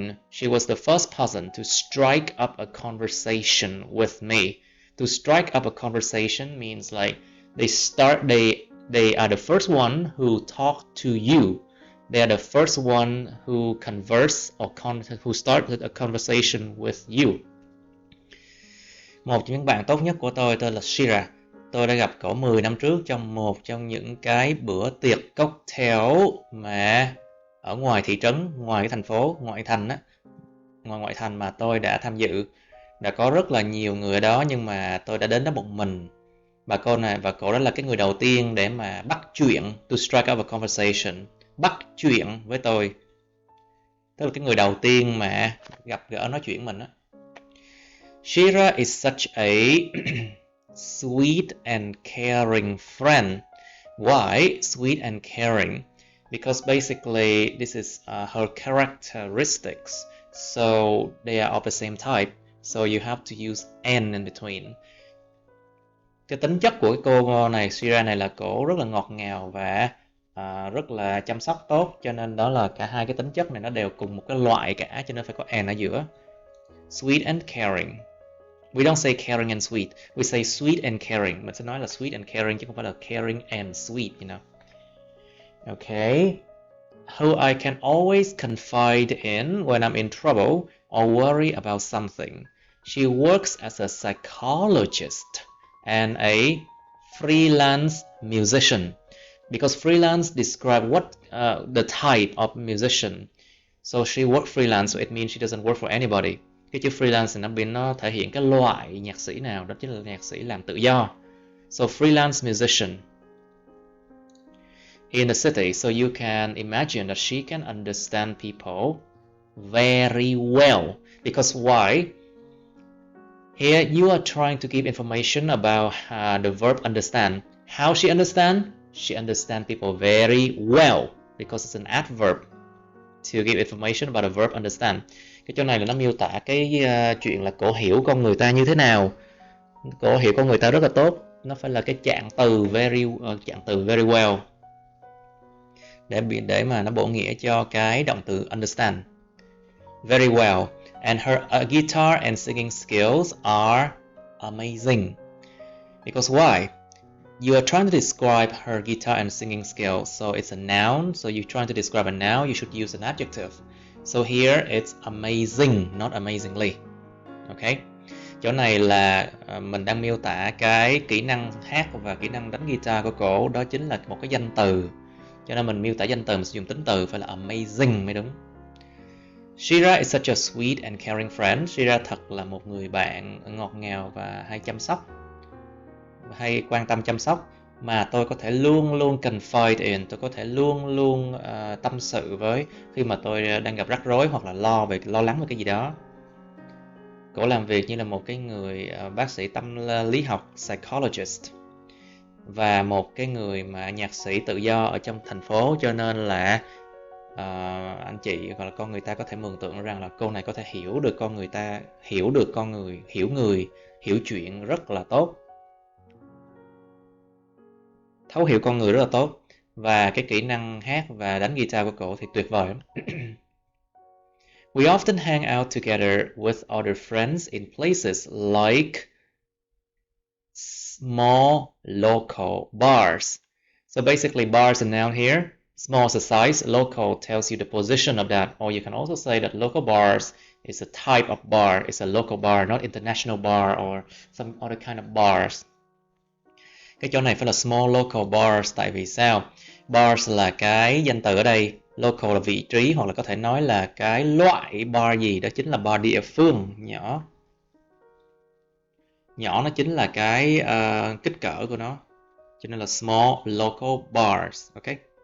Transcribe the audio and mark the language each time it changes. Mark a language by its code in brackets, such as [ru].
[en] She was the first person to strike up a conversation with me. To strike up a conversation means like they are the first one who talk to you. They are the first one who converse or who started a conversation with you. [vi] Một trong những bạn tốt nhất của tôi tên là Shira. Tôi đã gặp cậu 10 năm trước trong một trong những cái bữa tiệc cocktail mà ở ngoài thị trấn, ngoài cái thành phố, ngoại thành mà tôi đã tham dự. Đã có rất là nhiều người ở đó, nhưng mà tôi đã đến đó một mình. Và cậu đó là cái người đầu tiên để mà bắt chuyện, [en] to strike up a conversation, [vi] bắt chuyện với tôi. Tức là cái người đầu tiên mà gặp gỡ nói chuyện mình á. [en] Shira is such a sweet and caring friend. Why sweet and caring? Because basically this is her characteristics. So they are of the same type. So you have to use N in between. [vi] Cái tính chất của cái cô này, Shira này, là cổ rất là ngọt ngào và rất là chăm sóc tốt. Cho nên đó là cả hai cái tính chất này nó đều cùng một cái loại cả, cho nên phải có N ở giữa. [en] Sweet and caring. We don't say caring and sweet. We say sweet and caring. [vi] Mình sẽ nói là [en] sweet and caring [vi] chứ không phải là [en] caring and sweet, you know. Okay. Who I can always confide in when I'm in trouble or worry about something. She works as a psychologist and a freelance musician. Because freelance describe the type of musician. So she works freelance, so it means she doesn't work for anybody. [vi] Cái chữ freelance thì nó thể hiện cái loại nhạc sĩ nào, đó chính là nhạc sĩ làm tự do. [en] So freelance musician in the city, so you can imagine that she can understand people very well. Because why? Here you are trying to give information about the verb understand. How she understand? She understands people very well because it's an adverb to give information about the verb understand. [vi] Cái chỗ này là nó miêu tả cái chuyện là cổ hiểu con người ta như thế nào. Cổ hiểu con người ta rất là tốt. Nó phải là cái trạng từ [en] very well [vi] để mà nó bổ nghĩa cho cái động từ understand. [en] Very well. And her guitar and singing skills are amazing. Because why? You are trying to describe her guitar and singing skills. So it's a noun. So you're trying to describe a noun, you should use an adjective. So here it's amazing, not amazingly. Okay. [vi] Chỗ này là mình đang miêu tả cái kỹ năng hát và kỹ năng đánh guitar của cổ. Đó chính là một cái danh từ. Cho nên mình miêu tả danh từ mình sử dụng tính từ phải là amazing mới đúng. [en] Shira is such a sweet and caring friend. [vi] Shira thật là một người bạn ngọt ngào và hay chăm sóc, hay quan tâm chăm sóc, mà tôi có thể luôn luôn [en] confide in, [vi] tôi có thể luôn luôn tâm sự với khi mà tôi đang gặp rắc rối hoặc là lo lắng về cái gì đó. Cổ làm việc như là một cái người bác sĩ tâm lý học, psychologist, và một cái người mà nhạc sĩ tự do ở trong thành phố, cho nên là anh chị hoặc là con người ta có thể mường tượng rằng là cô này có thể hiểu được con người ta, hiểu người, hiểu chuyện rất là tốt. Thấu hiểu con người rất là tốt. Và cái kỹ năng hát và đánh guitar của cổ thì tuyệt vời lắm. [en] We often hang out together with other friends in places like small local bars. So basically bars are noun here. Small is a size, local tells you the position of that, or you can also say that local bars is a type of bar. It's a local bar, not international bar or some other kind of bars. [vi] Cái chỗ này phải là [en] small local bars, [vi] tại vì sao? Bars là cái danh từ ở đây, local là vị trí, hoặc là có thể nói là cái loại bar gì, đó chính là bar địa phương nhỏ. Nhỏ nó chính là cái kích cỡ của nó, cho nên là [en] small local bars, ok?